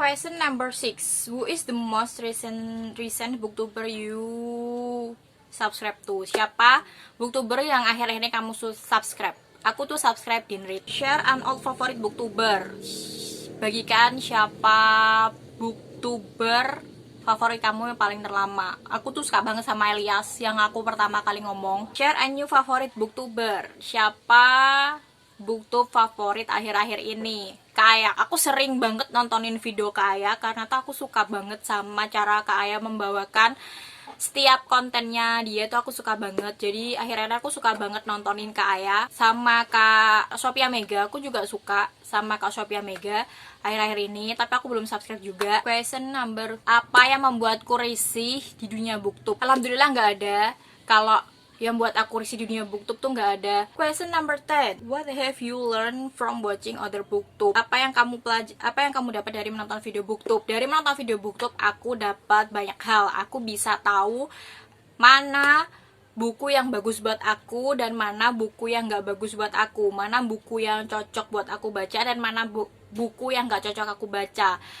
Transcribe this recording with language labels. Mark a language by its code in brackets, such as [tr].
[en] Question number 6, who is the most recent booktuber you subscribe tuh? [id] Siapa booktuber yang akhir-akhir ini kamu subscribe? Aku tuh subscribe Dinrit. [en] Share an old favorite booktuber. [id] Bagikan siapa booktuber favorit kamu yang paling terlama. Aku tuh suka banget sama Elias yang aku pertama kali ngomong. [en] Share a new favorite booktuber. [id] Siapa booktube favorit akhir-akhir ini? Kayak aku sering banget nontonin video Kak karena tuh aku suka banget sama cara Kak membawakan setiap kontennya dia tuh, aku suka banget. Jadi akhirnya aku suka banget nontonin Kak Aya sama Kak Sophia Mega. Aku juga suka sama Kak Sophia Mega akhir-akhir ini, tapi aku belum subscribe juga. [en] Question number, [id] apa yang membuatku risih di dunia booktube? Alhamdulillah nggak ada. Kalau yang buat aku risih di dunia booktube tuh nggak ada. [en] Question number 10, what have you learned from watching other booktube? [id] Apa yang kamu dapat dari menonton video booktube? Dari menonton video booktube aku dapat banyak hal. Aku bisa tahu mana buku yang bagus buat aku dan mana buku yang nggak bagus buat aku, mana buku yang cocok buat aku baca dan mana buku yang nggak cocok aku baca.